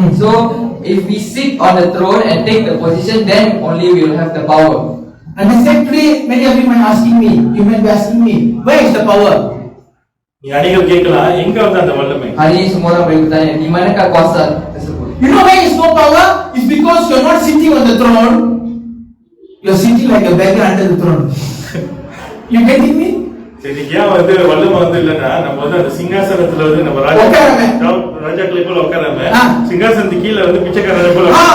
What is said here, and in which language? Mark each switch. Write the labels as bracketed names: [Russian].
[English] So if we sit on the throne and take the position, then only we will have the power. And then today, many of you might asking me, where is the power? [Tamil] நீ அடிகள் கேட்கலாம், எங்க வந்து அந்த வல்லமை? [Malay] Hari ini semua orang boleh bertanya, di manakah kuasa tersebut? [English] You know why is no power? It's because you are not sitting on the throne. You are sitting like a beggar under the throne. You getting me? [Tamil] சரி, ஏன் வந்து வல்லமை வந்து இல்லைன்னா நம்ம வந்து அந்த சிங்காசனத்துல வந்து நம்ம ராஜாக்களை போல உட்காராம சிங்காசனத்துக்கு கீழே வந்து பிச்சைக்காரனை போல.